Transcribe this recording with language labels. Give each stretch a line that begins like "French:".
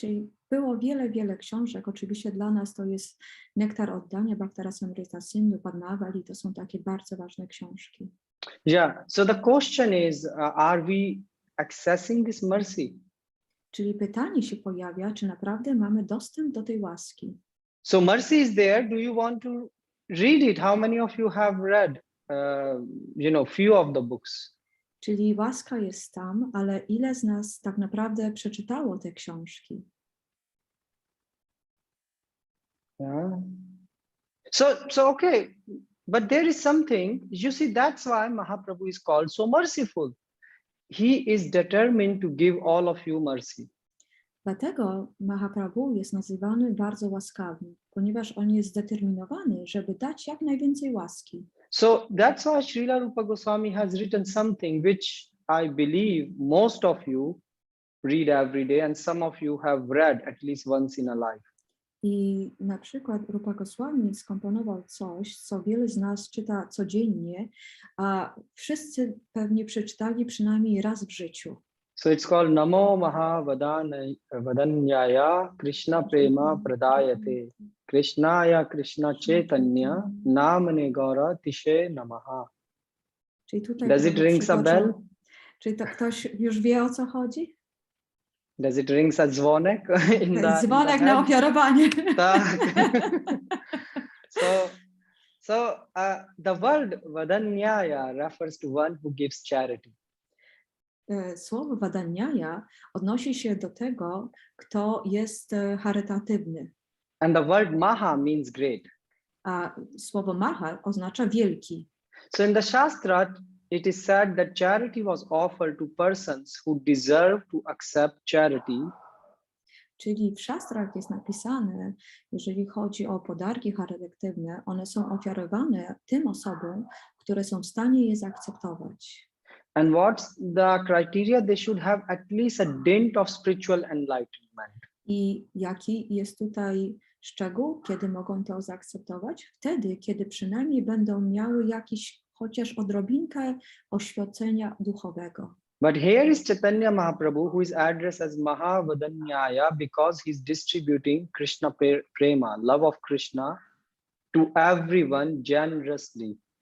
Polish: Okay, czyli było wiele, wiele książek. Oczywiście dla nas to jest Nektar Oddania, Bhakti Rasamrita Sindhu, Padmavali, to są takie bardzo ważne książki.
English: Yeah, so the question is, are we accessing this mercy?
Polish: Czyli pytanie się pojawia, czy naprawdę mamy dostęp do tej łaski.
English: So mercy is there. Do you want to read it? How many of you have read, few of the books?
Polish: Czyli łaska jest tam, ale ile z nas tak naprawdę przeczytało te książki?
English: Yeah. So okay, but there is something, you see, that's why Mahaprabhu is called so merciful. He is determined to give all of you mercy.
Polish: Dlatego Mahaprabhu jest nazywany bardzo łaskawym, ponieważ on jest zdeterminowany, żeby dać jak najwięcej łaski.
English: So that's why Srila Rupa Goswami has written something which I believe most of you read every day and some of you have read at least once in a life.
Polish: I na przykład Rupa Goswami skomponował coś, co wiele z nas czyta codziennie, a wszyscy pewnie przeczytali przynajmniej raz w życiu.
English: So it's called
Sanskrit: Namo Mahavadanyaya Krishna Prema Pradayate Krishnaya Krishna Chaitanya Namane Gaura Tishe Namaha.
Polish: Czyli tutaj
English: Does it ring a bell?
Polish: Czy to ktoś już wie, o co chodzi?
English: Does it ring a dzwonek?
Polish: Dzwonek na ofiarowanie. Tak.
English: So the word Vadanyaya refers to one who gives charity.
Polish: Słowo Vadanyaya odnosi się do tego, kto jest charytatywny.
English: And the word Maha means great.
Polish: A słowo Maha oznacza wielki.
English: So in the Shastra, it is said that charity was offered to persons who deserve to accept charity.
Polish: Czyli w szastrach jest napisane, jeżeli chodzi o podarki charytatywne, one są ofiarowane tym osobom, które są w stanie je zaakceptować.
English: And what's the criteria? They should have at least a dint of spiritual enlightenment.
Polish: I jaki jest tutaj szczegół, kiedy mogą to zaakceptować? Wtedy, kiedy przynajmniej będą miały jakiś chociaż odrobinkę oświecenia duchowego.
English: But here is Chaitanya Mahaprabhu, who is addressed as Mahavadanyaya because he's distributing Krishna prema, love of Krishna, to everyone generously.